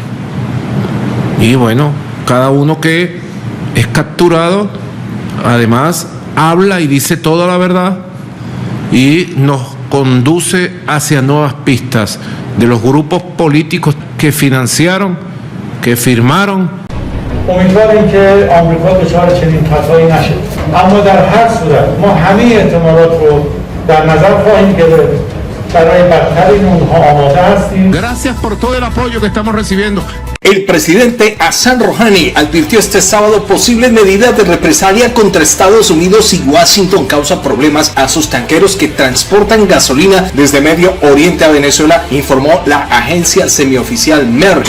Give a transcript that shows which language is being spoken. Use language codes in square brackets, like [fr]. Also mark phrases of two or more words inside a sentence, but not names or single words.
[es] Y bueno, cada uno que es capturado, además, habla y dice toda la verdad y nos conduce hacia nuevas pistas de los grupos políticos que financiaron, que firmaron. [fa] امیدواریم که آمریکا دچار چنین خطایی نشه، اما در هر صورت ما همه احتمالات رو در نظر خواهیم گرفت. برای بدترین اونها آماده هستیم. [es] Gracias por todo el apoyo que estamos recibiendo. El presidente Hassan Rouhani advirtió este sábado posibles medidas de represalia contra Estados Unidos y Washington causa problemas a sus tanqueros que transportan gasolina desde Medio Oriente a Venezuela, informó la agencia semioficial MER.